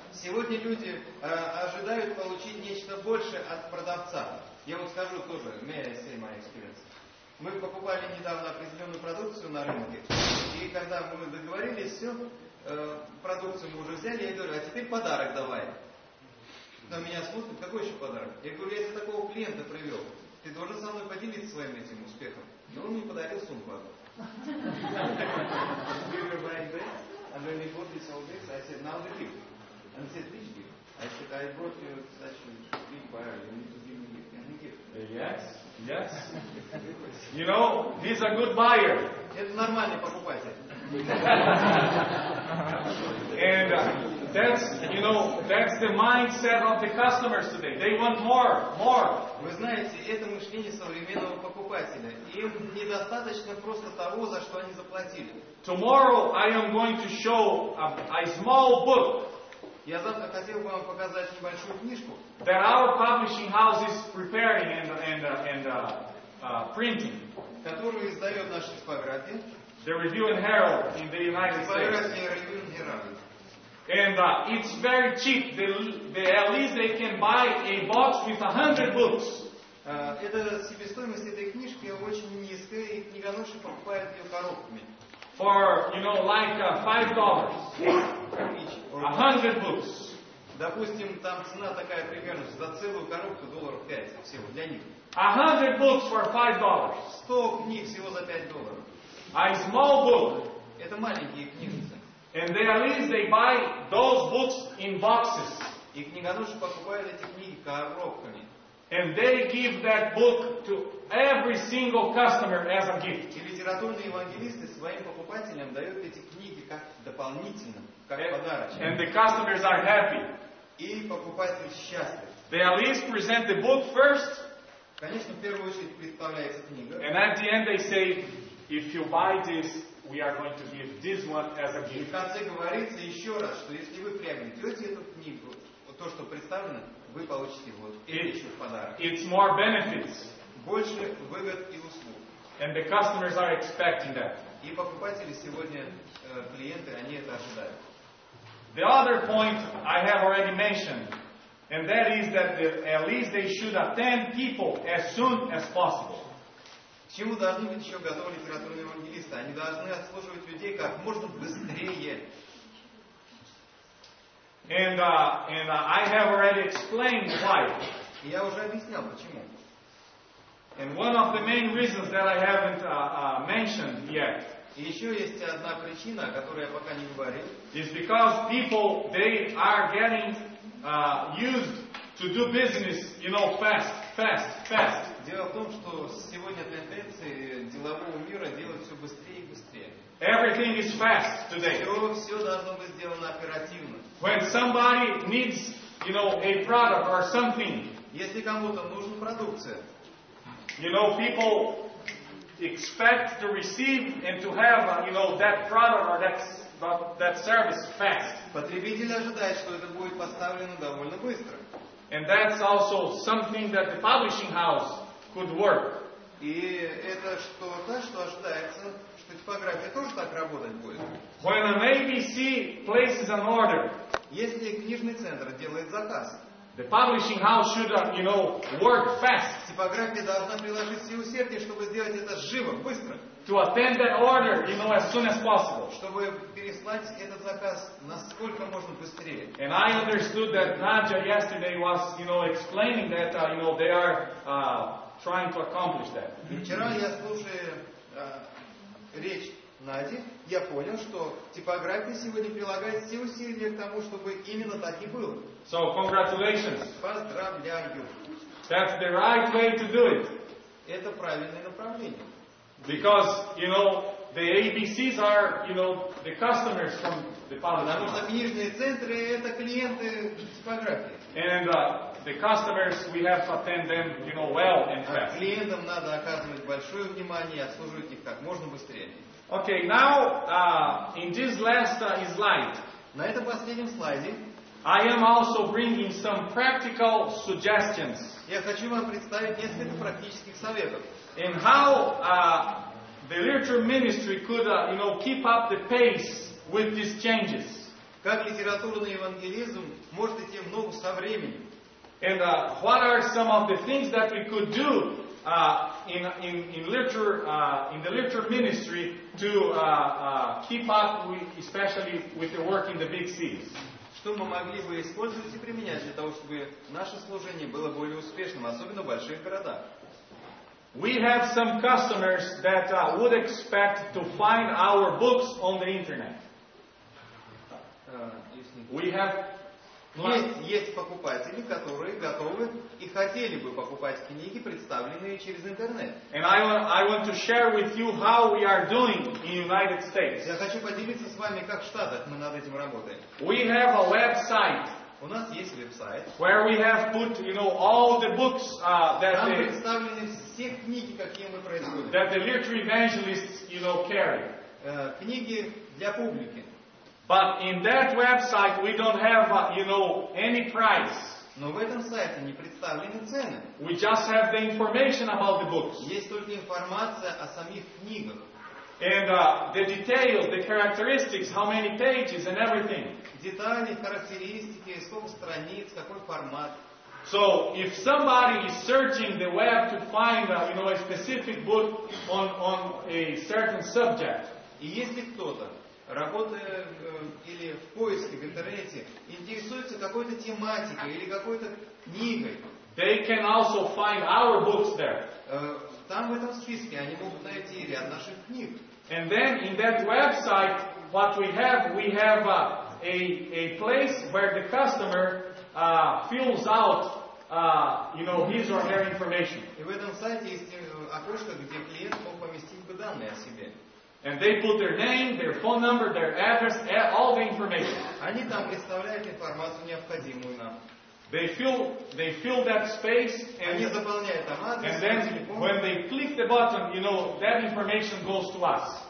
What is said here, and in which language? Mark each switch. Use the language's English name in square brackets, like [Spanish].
[Russian] Сегодня люди ожидают получить нечто большее от продавца. Я вот скажу тоже, [English] may I say my experience. [Russian] Мы покупали недавно определенную продукцию на рынке, и когда мы договорились, все, продукцию мы уже взяли, я говорю: а теперь подарок давай. На меня смотрят: какой еще подарок? Я говорю: я тебе такого клиента привел, ты должен со мной поделиться своим этим успехом. И он мне подарил сумку одну. [English] We were buying this, and when we bought this all this, I said, now the gift. And he said, which gift? I said, I brought you such a big buyer, you need to give me gift. And he gave. Yes. He's a good buyer. [Russian] Это нормальный покупатель. [English] And that's the mindset of the customers today. They want more. [Russian] Вы знаете, это мышление современного покупателя. Им недостаточно просто того, за что они заплатили. [English] Tomorrow I am going to show a small book. [Russian] Я завтра хотел бы вам показать небольшую книжку, [English] that our publishing house is preparing and printing. [Russian] которую издает наша типография. [English] The Review and Herald in the United States. [Russian] Типография Review and Herald. [English] And it's very cheap. At least they can buy a box with 100 books. [Russian] Себестоимость этой книжки очень низкая, и книгоноши покупают ее коробками. [English] For, like $5. 100 books. [Russian] Допустим, там цена такая примерно за целую коробку $5 всего для них. [English] 100 books for $5. [Russian] 100 книг всего за $5. [English] A small book. [Russian] Это маленькие книжицы. [English] And they buy those books in boxes. [Russian] И книгоноши покупают эти книги коробками. [English] And they give that book to every single customer as a gift. [Russian] И литературные евангелисты своим покупателям дают эти книги как дополнительно, как подарочек. [English] And the customers are happy. [Russian] И покупатель счастлив. [English] They at least present the book first. [Russian] Конечно, в первую очередь представляется книга. [English] And at the end they say, if you buy this, we are going to give this one as a [Russian] И в [English] gift. [Russian] конце говорится еще раз, что если вы приобретете эту книгу, то, что представлено, вы получите вот это еще в подарок. [English] It's more benefits. [Russian] Больше выгод и услуг. [English] And the customers are expecting that. [Russian] И покупатели сегодня, клиенты, они это ожидают. [English] The other point I have already mentioned, And that is that at least they should attend people as soon as possible. [Russian] К чему должны быть еще готовы литературные евангелисты? Они должны обслуживать людей как можно быстрее. [English] And I have already explained why. [Russian] И я уже объяснял, почему. [English] And one of the main reasons that I haven't mentioned yet [Russian] И еще есть одна причина, о которой я пока не говорил. [English] is because people, they are getting used to do business, fast. [Russian] Дело в том, что сегодня тенденции делового мира делать все быстрее и быстрее. [English] Everything is fast today. [Russian] Все должно быть сделано оперативно. [English] When somebody needs, a product or something, [Russian] Если кому-то нужна продукция, [English] people expect to receive and to have, that product or that service fast. [Russian] потребитель ожидает, что это будет поставлено довольно быстро. [English] And that's also something that the publishing house could work. [Russian] И это что-то, что ожидается, что типография тоже так работать будет. [English] When an ABC places an order, [Russian] Если книжный центр делает заказ, [English] the publishing house should, work fast [Russian] типография должна приложить все усердия, чтобы сделать это живо, быстро, [English] to attend that order, as soon as possible. [Russian] чтобы переслать этот заказ насколько можно быстрее. [English] And I understood that Nadja yesterday was, explaining that, they are trying to accomplish that. [Russian] И вчера я, слушая речь Нади, я понял, что типография сегодня прилагает все усилия к тому, чтобы именно так и было. [English] So congratulations. [Russian] Поздравляю! [English] That's the right way to do it. [Russian] Это правильное направление. [English] Because, the ABCs are, the customers from the publishing [Russian] Потому что [English] house. [Russian] книжные центры – это клиенты типографии. [English] And the customers, we have to attend them, well and [Russian] А [English] fast. [Russian] клиентам надо оказывать большое внимание и обслуживать их как можно быстрее. [English] Okay, now, in this last slide, [Russian] На этом последнем слайде [English] I am also bringing some practical suggestions [Russian] я хочу вам представить несколько практических советов. [English] in how the literature ministry could, keep up the pace with these changes. [Russian] Как lитературный евангелизм может идти в ногу со временем. [English] And what are some of the things that we could do in the literature ministry to keep up, especially with the work in the big cities? [Russian] Что мы могли бы использовать и применять для того, чтобы наше служение было более успешным, особенно в больших городах. [English] We have some customers that would expect to find our books on the internet. We have [Russian] Есть покупатели, которые готовы и хотели бы покупать книги, представленные через интернет. [English] And I want to share with you how we are doing in United States. [Russian] Я хочу поделиться с вами, как в Штатах мы над этим работаем. [English] We have a website [Russian] У нас есть веб-сайт, [English] where we have put, all the books [Russian] там представлены все книги, какие мы производим. [English] that the literature evangelists, carry. [Russian] Книги для публики. [English] But in that website we don't have, any price. [Russian] Но в этом сайте не представлены цены. [English] We just have the information about the books. [Russian] Есть только информация о самих книгах. [English] And the details, the characteristics, how many pages and everything. [Russian] Детали, характеристики, сколько страниц, какой формат. [English] So if somebody is searching the web to find, a specific book on a certain subject, [Russian] И если кто-то, работая или в поиске в интернете, интересуется какой-то тематикой или какой-то книгой, [English] they can also find our books there. [Russian] там в этом списке они могут найти ряд наших книг. [English] And then in that website, what we have a place where the customer fills out, his or her information. [Russian] И в этом сайте есть окошко, где клиент мог поместить бы данные о себе. [English] And they put their name, their phone number, their address, all the information. [Russian] Они там представляют информацию, необходимую нам. [English] They fill that space, [Russian] Они [English] and [Russian] заполняют там адрес, [English] then [Russian] телефон. [English] when they click the button, that information goes to us.